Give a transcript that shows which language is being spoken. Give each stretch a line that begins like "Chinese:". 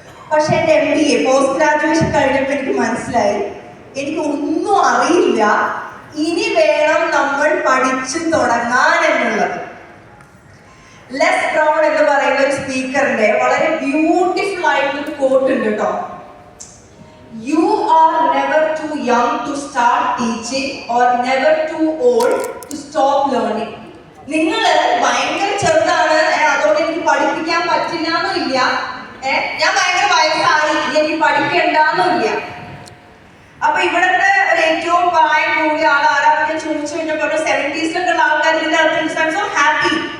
Malayalam: പക്ഷെ എൻ്റെ MBA post graduation കഴിഞ്ഞപ്പോൾ എനിക്ക് മനസ്സിലായി എനിക്ക് ഒന്നും അറിയില്ല, ഇനി വേണം നമ്മൾ പഠിച്ചു തുടങ്ങാൻ എന്നുള്ളത്. ലെസ് ബ്രൗൺ എന്ന് പറയുന്ന ഒരു സ്പീക്കറിന്റെ വളരെ ബ്യൂട്ടിഫുൾ ആയിട്ടൊരു കോട്ട് ഉണ്ട് കേട്ടോ.
English: You are never too young to start teaching or never too old to stop learning.
Malayalam: നിങ്ങൾ ഭയങ്കര ചെറുതാണ്, അതുകൊണ്ട് എനിക്ക് പഠിപ്പിക്കാൻ പറ്റില്ല എന്നില്ല. ഞാൻ ഭയങ്കര വയസ്സായി, എനിക്ക് പഠിക്കണ്ടെന്നില്ല. അപ്പൊ ഇവിടുത്തെ ഒരു ഏറ്റവും പ്രായം കൂടിയ ആളാരാന്ന് ചോദിച്ചു കഴിഞ്ഞപ്പോൾ 70s ഉള്ള ആൾക്കാർ ഹാപ്പി.